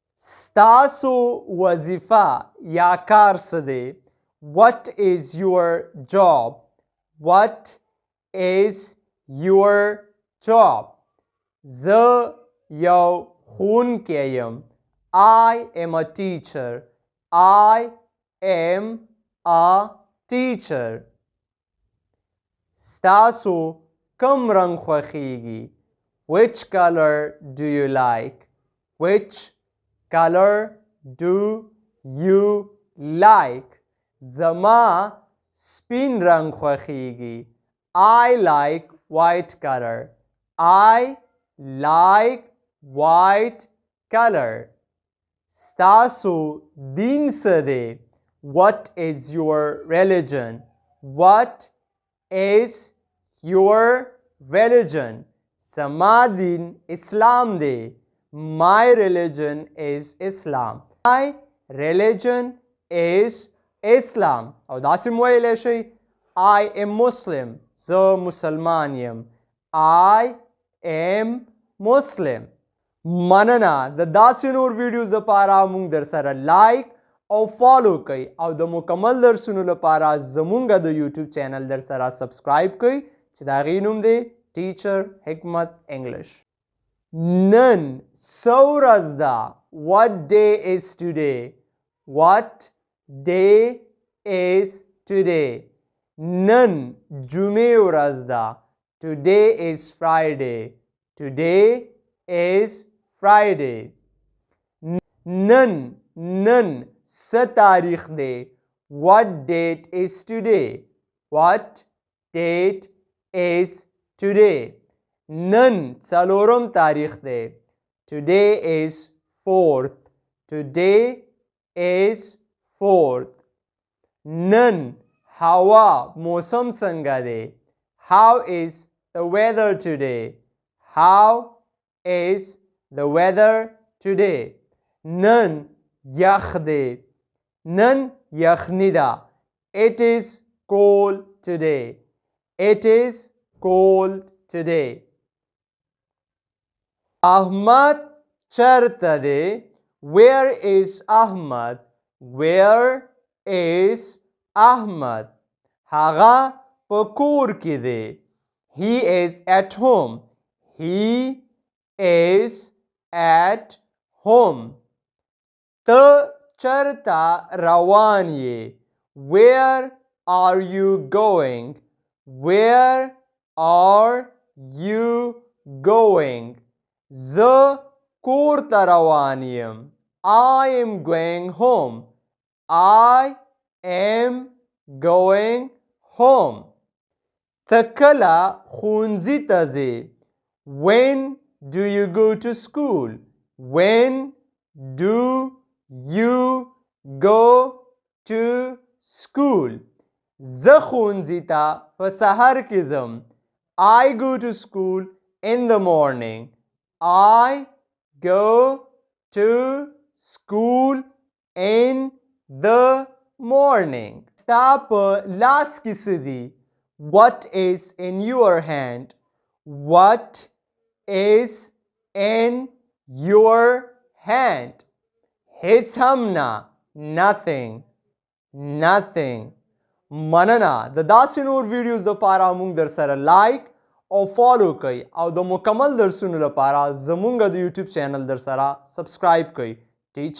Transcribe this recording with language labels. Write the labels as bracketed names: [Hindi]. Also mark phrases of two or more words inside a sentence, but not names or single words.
[Pashto] ستاسو وظیفه یا کار څه دی؟ [English] What is your job? What is your job? [Pashto] زه یو ښوونکی یم. [English] I am a teacher. I am a teacher. [Pashto] ستاسو کوم رنګ خوښیږي؟ [English] Which color do you like? Which color do you like? [Pashto] زما سپین رنګ خوښیږي. [English] I like white color. I like white color. [Pashto] ستاسو دین څه دی؟ [English] What is your religion? What is your religion? [Pashto] زما دین اسلام دی. [English] My religion is Islam. My religion is Islam. [Pashto] او داسې مو ویلی شئ [English] I am Muslim. [Pashto] زه مسلمان یم. [English] I am Muslim. [Pashto] مننه د داسې نور ویډیوز لپاره مونږ در سره لایک او فالو کوئ او د مکمل درسونو لپاره زمونږ د یوټیوب چینل در سره سبسکرایب کوئ چې د هغې نوم دی ټیچر حکمت انګلش. نن څه ورځ ده؟ [English] What day is today? What day is today? [Pashto] نن جمعې ورځ ده. [English] Today is Friday. Today is Friday. [Pashto] نن څه تاریخ دی؟ [English] What date is today? What date is today? [Pashto] نن څلورم تاریخ دی. [English] Today is 4th. Today is 4th. [Pashto] نن هوا موسم څنګه دی؟ [English] How is the weather today? How is the weather today? [Pashto] نن یخ دی. نن یخنی ده. [English] It is cold today. It is cold today. [Pashto] احمد چیرته دی؟ [English] Where is Ahmad? Where is Ahmad? [Pashto] هغه په کور کې دی. [English] He is at home. He is at home. [Pashto] ته چیرته روان یې؟ [English] Where are you going? Where are you going? [Pashto] زه کور ته روان یم. [English] I am going home. I am going home. [Pashto] ته کله ښوونځي ته ځې؟ [English] When do you go to school? When do you go to school? [Pashto] زه ښوونځي ته په سهار کې ځم. [English] I go to school in the morning. I go to school in the morning. [Pashto] ستا په لاس کې څه دي؟ [English] What is in your hand? What is in your hand? [Pashto] هیڅ هم نه. [English] Nothing. Nothing. [Pashto] مننه د داسې نور ویډیوز لپاره مونږ در سره لایک او فالو کوئ او د مکمل درسونو لپاره زمونږ د یوټیوب چینل در سره سبسکرایب کوئ.